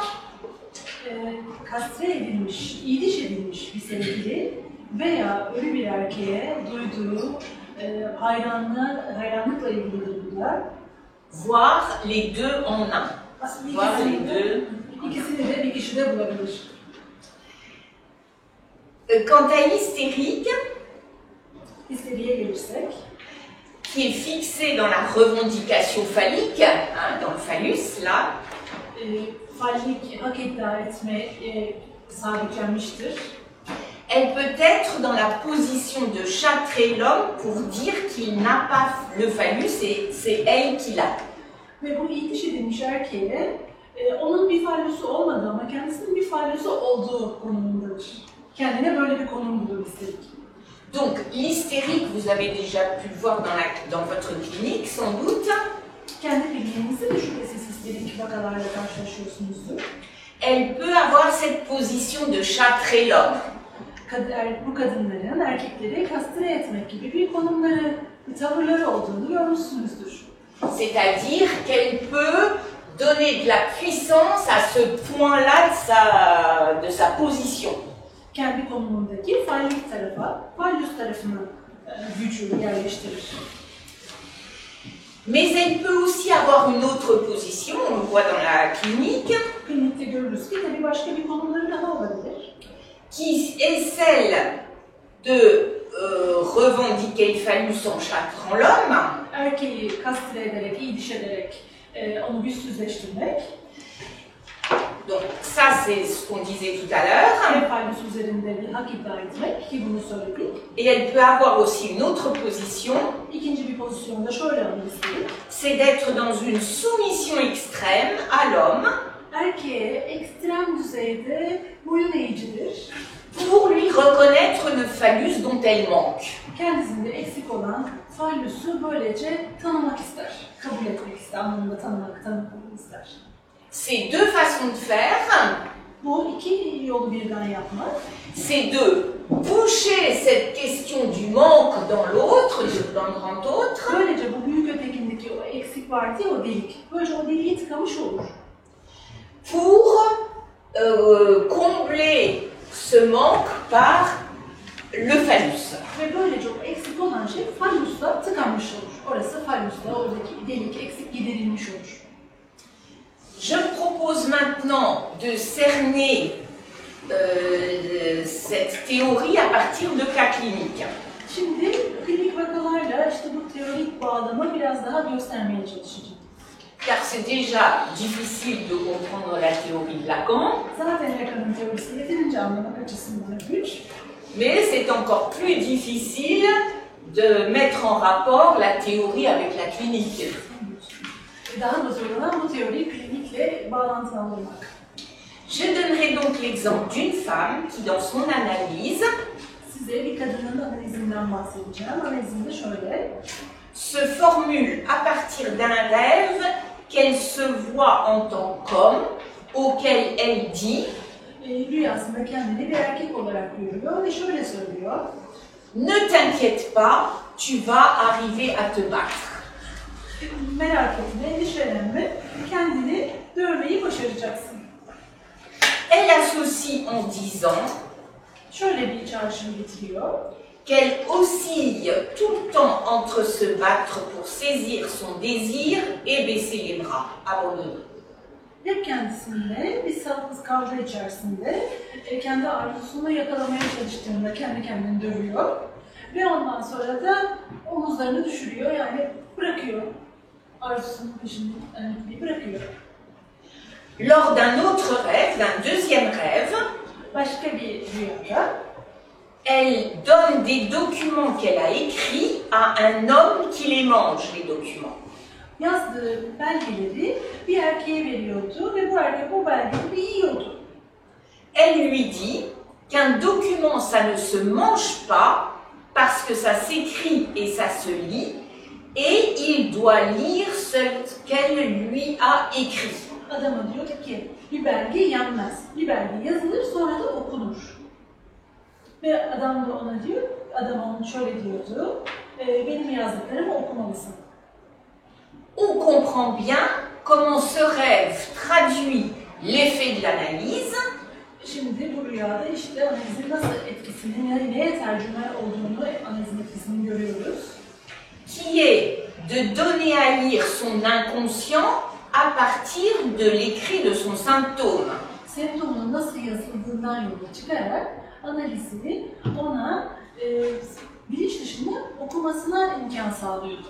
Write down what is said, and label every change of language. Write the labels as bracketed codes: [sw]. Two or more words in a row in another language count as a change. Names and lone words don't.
[tr] Kastre edilmiş, iyiliş edilmiş bir sevgili veya ölü bir erkeğe duyduğu hayranlıkla ilgili duygular, [fr] voire les deux en un. [tr] aslında [fr] Voire les deux. [tr] ikisini de bir kişide bulabilir. [fr] Quant à l'hystérique, [tr] İsteriye gelirsek, [fr] qui est fixée dans la revendication phallique, hein, dans le phallus, là, [tr] fallik hak iddia etme sabitlenmiştir. [fr] elle peut être dans la position de châtrer l'homme pour dire qu'il n'a pas le phallus et c'est elle qui l'a. [tr] Ve bu iyiliş edilmiş erkeğe onun bir fallusu olmadığı ama kendisinin bir fallusu olduğu konumundadır. Kendine böyle bir konum bulur istedik. [fr] Donc l'hystérique, vous avez déjà pu le voir dans votre clinique sans doute, [tr] Kendi kliniğinizde de şüphesiz histerik vakalarla karşılaşıyorsunuzdur. [fr] elle peut avoir cette position de châtrer l'homme. [tr] Bu kadınların erkekleri kastre etmek gibi bir konumları, bir tavırları olduğunu görmüşsünüzdür. [fr] C'est-à-dire qu'elle peut donner de la puissance à ce point-là de sa position. [tr] Kendi konumundaki fallik tarafa, fallus tarafına gücü yerleştirir. [fr] Mais elle peut aussi avoir une autre position, on le voit dans la clinique, [tr] Klinikte görürüz ki tabii başka bir konumları daha olabilir. [fr] qui est celle de revendiquer le phallus en châtrant l'homme, [tr] Erkeği kastre ederek, iyiliş ederek onu güçsüzleştirmek. [fr] donc ça c'est ce qu'on disait tout à l'heure, [tr] Ve fallus üzerinde bir hak iddia etmek ki bunu söyledik. [fr] et elle peut avoir aussi une autre position, [tr] İkinci bir pozisyonda şöyle anlayabiliriz. [fr] c'est d'être dans une soumission extrême à l'homme [tr] Erkeğe ekstrem düzeyde boyun eğicidir. [fr] pour lui reconnaître le phallus dont elle manque. [tr] Kendisinde eksik olan fallusu böylece tanımak ister. Kabul etmek ister, anlamında tanımak ister. [fr] Ces deux façons de faire, [tr] Bu iki yolu birden yapmak. [fr] c'est de boucher cette question du manque dans l'autre, dans le grand autre, [tr] Böylece bu büyük ötekindeki o eksik var diye o delik. Böylece o deliği tıkamış olur. [fr] pour combler ce manque par le phallus. [tr] Ve böylece o eksik olan şey fallusla tıkanmış olur. Orası fallusla, oradaki delik eksik giderilmiş olur. [fr] Je propose maintenant de cerner cette théorie à partir de cas cliniques. [tr] Şimdi klinik vakalarla işte bu teorik bağlamı biraz daha göstermeye çalışacağım. [fr] Car c'est déjà difficile de comprendre la théorie de Lacan, [tr] Zaten Lacan'ın teorisi yeterince anlamak açısından güç. [fr] mais c'est encore plus difficile de mettre en rapport la théorie avec la clinique. [tr] Daha da zor olan bu teoriyi klinikle bağlantılandırmak. [fr] Je donnerai donc l'exemple d'une femme qui, dans son analyse, [tr] Size bir kadının analizinden bahsedeceğim. Analizinde şöyle. [fr] se formule à partir d'un rêve qu'elle se voit en tant qu'homme, auquel elle dit [tr] Rüyasında kendini bir erkek olarak görüyor ve şöyle söylüyor. [fr] Ne t'inquiète pas, tu vas arriver à te battre. [tr] Merak etme, endişelenme, kendini dövmeyi başaracaksın. [fr] Elle associe en disant [tr] Şöyle bir çağrışım getiriyor. [fr] qu'elle oscille tout le temps entre se battre pour saisir son désir et baisser les bras, abandonner. [tr] Hep kendisinde bir sağlıksız kavga içerisinde kendi arzusunu yakalamaya çalıştığında kendi kendini dövüyor. Ve ondan sonra da omuzlarını düşürüyor, yani bırakıyor. Arzusunun peşini bırakıyor. [fr] Lors d'un autre rêve, d'un deuxième rêve, [tr] Başka bir rüyada [fr] elle donne des documents qu'elle a écrits à un homme qui les mange, les documents. [tr] yazdığı belgeleri bir erkeğe veriyordu ve bu erkek o belgeleri yiyordu. [fr] Elle lui dit qu'un document, ça ne se mange pas parce que ça s'écrit et ça se lit, et il doit lire ce qu'elle lui a écrit. [tr] Adama diyordu ki bir belge yenmez. Bir belge yazılır sonra da okunur. Ve adam da ona diyor, adam ona şöyle diyordu, benim yazdıklarımı okumalısın. [fr] On comprend bien comment ce rêve traduit l'effet de l'analyse. [tr] Şimdi bu rüyada işte analizin nasıl etkisini, neye tercüme olduğunu, analizin etkisini görüyoruz. [fr] Qui est de donner à lire son inconscient à partir de l'écrit de son symptôme. [tr] Semptomunun nasıl yazıldığından yola çıkarak analizi ona bilinç dışında okumasına imkan sağlıyordu.